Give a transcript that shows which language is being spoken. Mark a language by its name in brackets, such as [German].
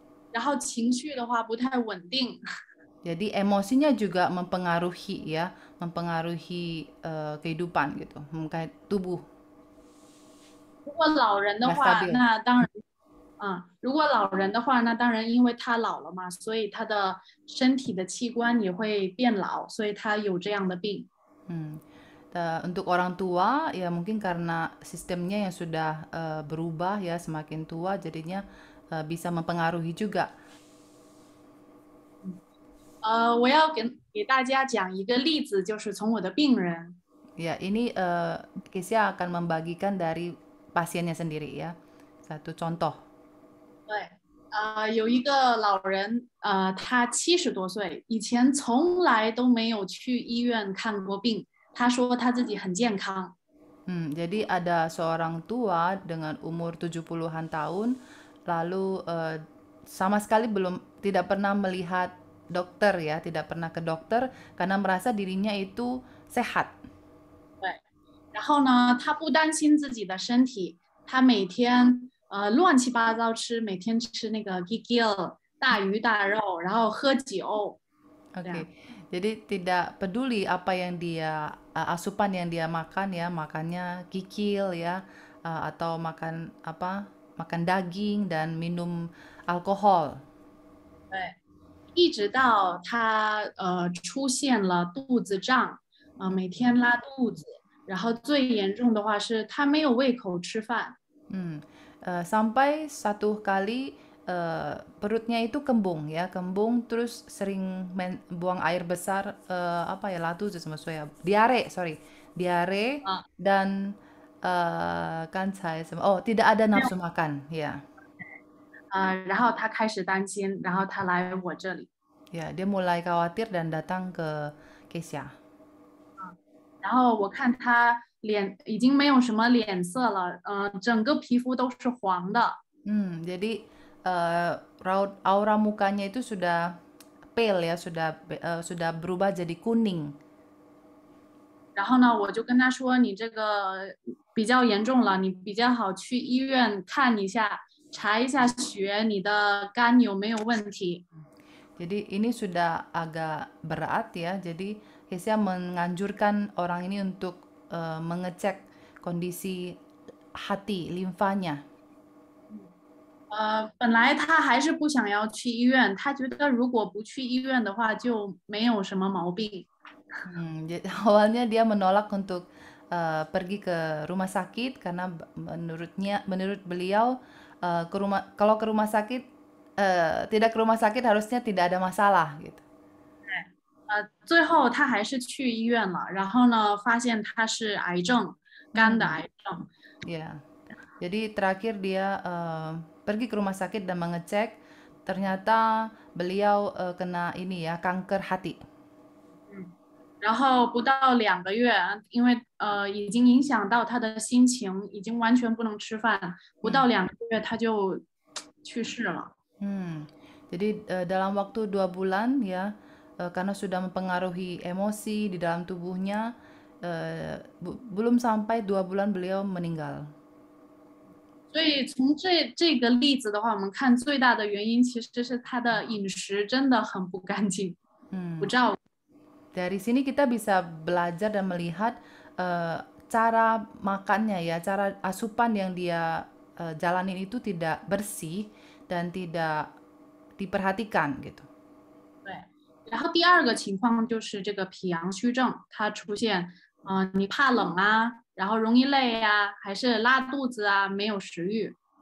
[Chinese] 然后情绪的话不太稳定。 [Indonesian] Jadi emosinya juga mempengaruhi ya, mempengaruhi kehidupan gitu, mungkin tubuh. [Chinese] 如果老人的话，那当然，如果老人的话，那当然，因为他老了嘛，所以他的身体的器官也会变老，所以他有这样的病。 [Indonesian] Untuk orang tua ya mungkin karena sistemnya yang sudah berubah ya, semakin tua jadinya bisa mempengaruhi juga. [Chinese] 我要给大家讲一个例子，就是从我的病人。 [Indonesian] Ya, ini Kesia akan membagikan dari pasiennya sendiri ya. Satu contoh. [Chinese] 对，有一个老人，他70多岁，以前从来都没有去医院看过病。他说他自己很健康。 [Indonesian] Jadi ada seorang tua dengan umur 70-an tahun, lalu sama sekali tidak pernah melihat dokter ya, tidak pernah ke dokter karena merasa dirinya itu sehat. [Chinese] 对，然后呢，他不担心自己的身体，他每天乱七八糟吃，每天吃那个 gigil 大鱼大肉，然后喝酒。 [Indonesian] Oke. Jadi tidak peduli apa yang dia asupan yang dia makan ya, makannya kikil ya, atau makan daging dan minum alkohol. [Chinese] 对，一直到他出现了肚子胀，每天拉肚子，然后最严重的话是他没有胃口吃饭。 [Indonesian] Sampai satu kali perutnya itu kembung ya, kembung terus sering buang air besar, latu sama saya, diare dan kan saya tidak ada nafsu makan ya. [Chinese] 然后他开始担心，然后他来我这里。 [Indonesian] Ya, dia mulai khawatir dan datang ke Kesia. [Chinese] 然后我看他脸已经没有什么脸色了，整个皮肤都是黄的。 [Indonesian] Jadi raut aura mukanya itu sudah pale ya, sudah berubah jadi kuning. [Chinese] 然后呢，我就跟他说，你这个比较严重了，你比较好去医院看一下，查一下血，你的肝有没有问题。 [Indonesian] Jadi ini sudah agak berat ya, jadi Kesia menganjurkan orang ini untuk mengecek kondisi hati, limfanya. [Chinese] 本来他还是不想要去医院，他觉得如果不去医院的话就没有什么毛病。 [Indonesian] Jadi awalnya dia menolak untuk pergi ke rumah sakit karena menurut beliau kalau ke rumah sakit tidak ke rumah sakit harusnya tidak ada masalah gitu. [Chinese] 最后他还是去医院了，然后呢，发现他是癌症，肝的癌症。 [Indonesian] Ya, jadi terakhir dia pergi ke rumah sakit dan mengecek, ternyata beliau kena ini ya, kanker hati. [Chinese] 然后不到2个月，因为已经影响到他的心情，已经完全不能吃饭，不到2个月他就去世了。 [Indonesian] Jadi dalam waktu 2 bulan ya, karena sudah mempengaruhi emosi di dalam tubuhnya, belum sampai 2 bulan beliau meninggal. [Chinese] 所以从这个例子的话，我们看最大的原因其实是他的饮食真的很不干净，不照顾。 [Indonesian] Dari sini kita bisa belajar dan melihat cara makannya ya, cara asupan yang dia jalanin itu tidak bersih dan tidak diperhatikan gitu. [Chinese] 对，然后第二个情况就是这个脾阳虚症，它出现，你怕冷啊，然后容易累呀、还是拉肚子啊，没有食欲。